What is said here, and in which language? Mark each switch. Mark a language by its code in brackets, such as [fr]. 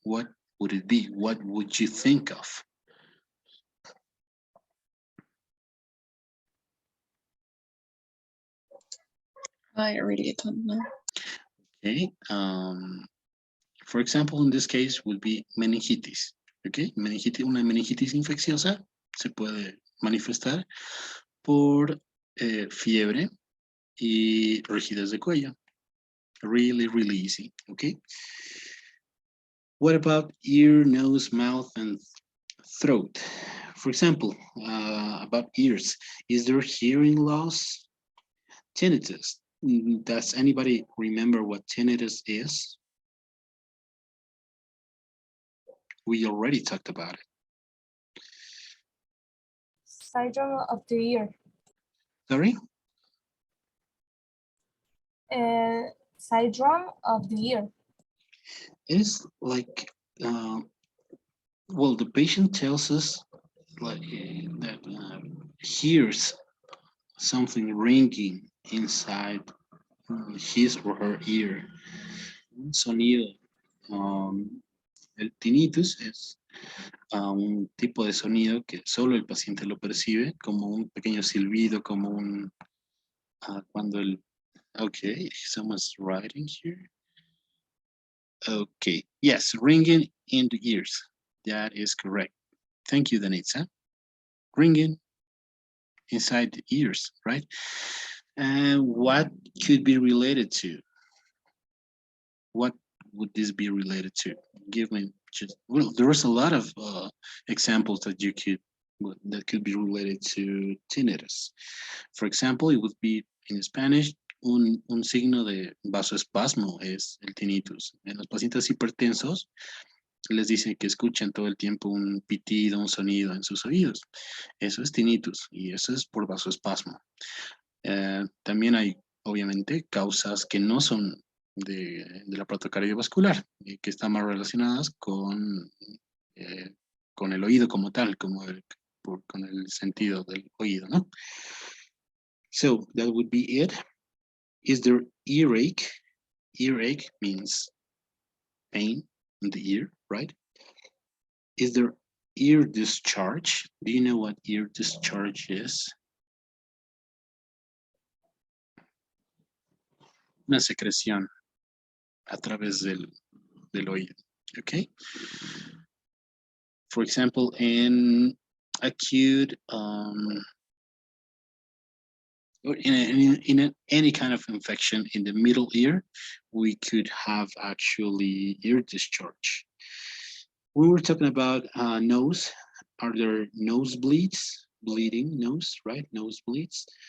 [en] What would it be? What would you think of? I really don't know. Okay. For example, in this case would be meningitis. [es] Okay, una meningitis infecciosa se puede manifestar por fiebre y rigidez de cuello. [en] Really, really easy. Okay. What about ear, nose, mouth, and throat? For example, about ears, is there hearing loss? Tinnitus. Does anybody remember what tinnitus is? We already talked about it. Syndrome of the ear. Sorry? Syndrome of the ear. It is like, well, the patient tells us like that hears something ringing inside his or her ear. [es] Un sonido. El tinnitus es un tipo de sonido que solo el paciente lo percibe, como un pequeño silbido, como un, cuando el, [en] okay, someone's writing here. Okay, yes, ringing in the ears. That is correct. Thank you, Danitza. Ringing inside the ears, right? And what could be related to? What would this be related to? Give me just, well, there's a lot of examples that you could, that could be related to tinnitus. For example, it would be in Spanish, [es] un signo de vasoespasmo es el tinnitus. En los pacientes hipertensos les dicen que escuchan todo el tiempo un pitido, un sonido en sus oídos. Eso es tinnitus y eso es por vasoespasmo. También hay, obviamente, causas que no son del aparato cardiovascular, que están más relacionadas con el oído como tal, con el sentido del oído, ¿no? [en] So, that would be it. Is there earache? Earache means pain in the ear, right? Is there ear discharge? Do you know what ear discharge is? [es] Una secreción a través del oído, okay? [en] For example, in acute, or in any kind of infection in the middle ear, we could have actually ear discharge. When we're talking about nose, are there nosebleeds, bleeding nose, right? Nosebleeds.